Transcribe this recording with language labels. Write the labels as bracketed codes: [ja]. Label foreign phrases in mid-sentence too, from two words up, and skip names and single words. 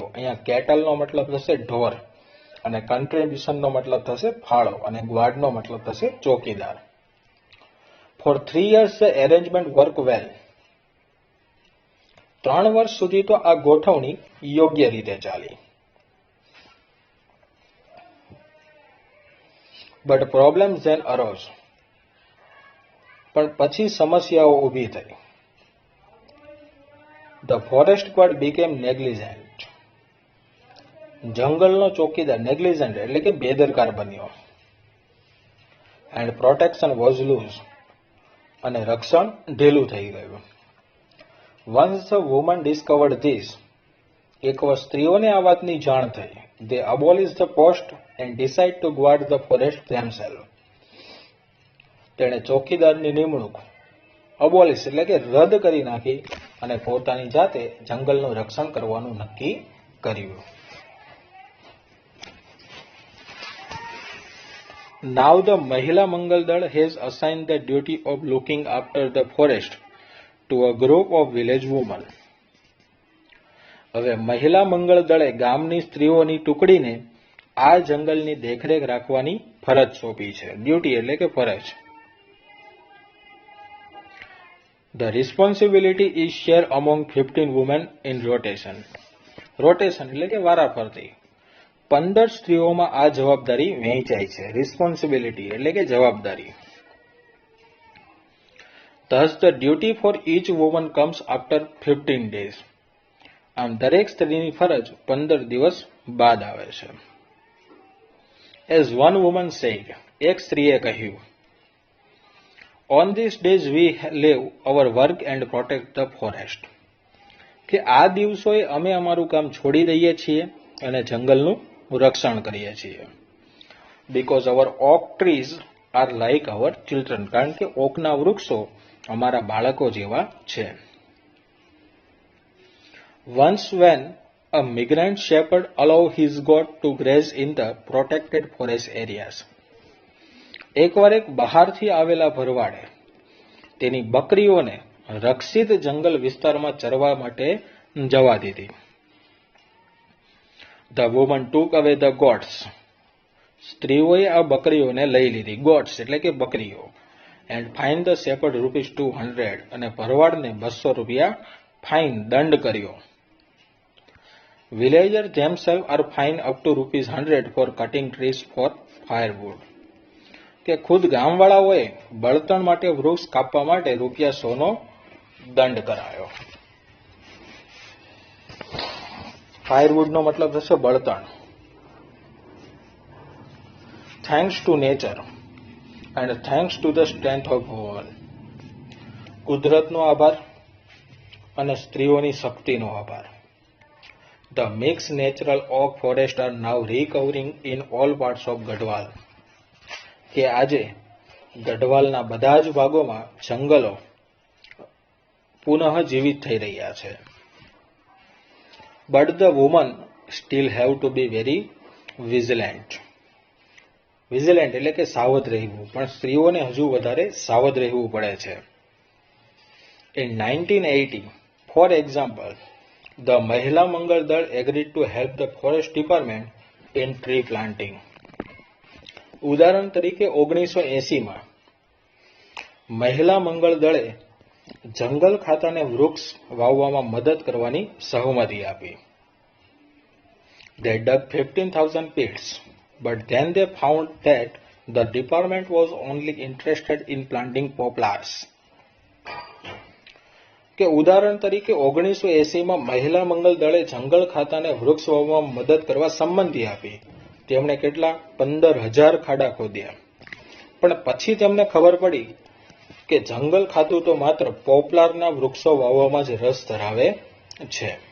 [gu] અહીંયા કેટલનો મતલબ થશે ઢોર અને કન્ટ્રીબ્યુશનનો મતલબ થશે ફાળો અને ગ્વાર્ડનો મતલબ થશે ચોકીદાર. [en] For 3 years the arrangement worked well. [gu] 3 વર્ષ સુધી તો આ ગોઠવણી યોગ્ય રીતે ચાલી. [en] But problems then arose. [gu] પણ પછી સમસ્યાઓ ઊભી થઈ. [en] The forest guard became negligent. [gu] જંગલનો ચોકીદાર negligent એટલે કે બેદરકાર બન્યો. [en] And protection was loose. [gu] અને રક્ષણ ઢીલું થઈ ગયું. [en] Once the woman discovered this, [gu] એકવાર સ્ત્રીઓને આ વાતની જાણ થઈ, [en] they abolished the post and decided to guard the forest themselves. [gu] તેણે ચોકીદારની નિમણૂક અબોલિશ એટલે કે રદ કરી નાખી અને પોતાની જાતે જંગલનું રક્ષણ કરવાનું નક્કી કર્યું. [en] Now the Mahila Mangal Dal has assigned the duty of looking after the forest to a group of village women. [gu] હવે મહિલા મંગળ દળે ગામની સ્ત્રીઓની ટુકડીને આ જંગલની દેખરેખ રાખવાની ફરજ સોંપી છે. ડ્યુટી એટલે કે ફરજ. [en] The responsibility is shared among 15 women in rotation. [gu] રોટેશન એટલે કે વારાફરતી 15 સ્ત્રીઓમાં આ જવાબદારી વહેંચાય છે. રિસ્પોન્સિબિલિટી એટલે કે જવાબદારી. [en] Thus the duty for each woman comes after 15 days. [gu] આમ દરેક સ્ત્રીની ફરજ 15 દિવસ બાદ આવે છે. [en] As one woman said, [gu] એક સ્ત્રીએ કહ્યું, [en] On these days we leave our work and protect the forest. [gu] કે આ દિવસોએ અમે અમારું કામ છોડી દઈએ છીએ અને જંગલનું રક્ષણ કરીએ છીએ. [en] Because our oak trees are like our children. [gu] કારણ કે ઓકના વૃક્ષો અમારા બાળકો જેવા છે. [en] Once when a migrant shepherd allowed his goat to graze in the protected forest areas. [gu] એકવાર એક બહારથી આવેલા ભરવાડે તેની બકરીઓને રક્ષિત જંગલ વિસ્તારમાં ચરવા માટે જવા દીધી. [en] The woman took away the goats. [gu] સ્ત્રીઓએ આ બકરીઓને લઈ લીધી. goats એટલે કે બકરીઓ. [en] And fined the shepherd ₹200. [gu] અને ભરવાડને 200 રૂપિયા ફાઇન દંડ કર્યો. [en] Villagers themselves are fined up to ₹100 for cutting trees for firewood. [gu] કે ખુદ ગામવાળાઓએ બળતણ માટે વૃક્ષ કાપવા માટે ₹100નો દંડ કરાયો. ફાયરવુડનો મતલબ થશે બળતણ. [en] Thanks to nature and thanks to the strength of woman. [gu] કુદરતનો આભાર અને સ્ત્રીઓની શક્તિનો આભાર. [en] The mixed natural oak forest are now recovering in all parts of Gadwal. [gu] કે આજે ગઢવાલના બધા જ ભાગોમાં જંગલો પુનઃ જીવિત થઈ રહ્યા છે. [en] But the women still have to be very vigilant. [gu] Vigilant એટલે કે સાવધ રહેવું, પણ સ્ત્રીઓને હજુ વધારે સાવધ રહેવું પડે છે. [en] In 1980, for example, the Mahila Mangal Dal agreed to help the forest department in tree planting. [gu] ઉદાહરણ તરીકે 1980માં મહિલા મંગળ દળે જંગલ ખાતાને વૃક્ષ વાવવામાં મદદ કરવાની સહમતિ આપી. [en] They dug 15,000 pits, but then they found that the department was only interested in planting poplars. [gu] કે ઉદાહરણ તરીકે 1980માં મહિલા મંગળ દળે જંગલ ખાતાને વૃક્ષ વાવવામાં મદદ કરવા સંમતિ આપી. તેમણે કેટલા 15,000 ખાડા ખોદ્યા, પણ પછી તેમને ખબર પડી કે જંગલ ખાતું તો માત્ર પોપલારના વૃક્ષો વાવવામાં જ રસ ધરાવે છે.